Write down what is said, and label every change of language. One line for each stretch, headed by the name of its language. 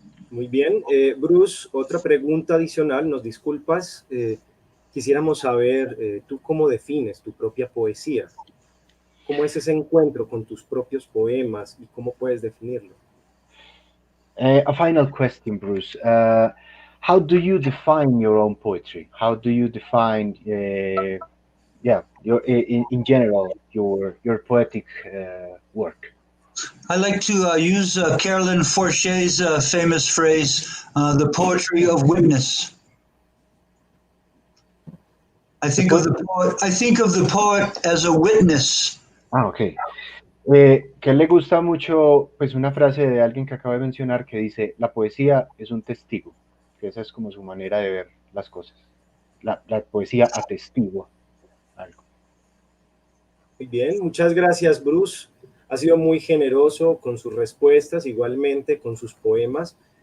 Spanish: Muy bien. Bruce, otra pregunta adicional, nos disculpas. Quisiéramos saber, ¿tú cómo defines tu propia poesía? ¿Cómo es ese encuentro con tus propios poemas y cómo puedes definirlo?
English: A final question, Bruce. How do you define your own poetry? How do you define, in general, your poetic work? I like to use Carolyn Forcher's famous phrase, the poetry of witness. I think of the poet as a witness. Ok.
Spanish: Que le gusta mucho, pues, una frase de alguien que acabo de mencionar que dice, la poesía es un testigo, que esa es como su manera de ver las cosas. La poesía atestigua algo. Muy bien, muchas gracias, Bruce. Ha sido muy generoso con sus respuestas, igualmente con sus poemas.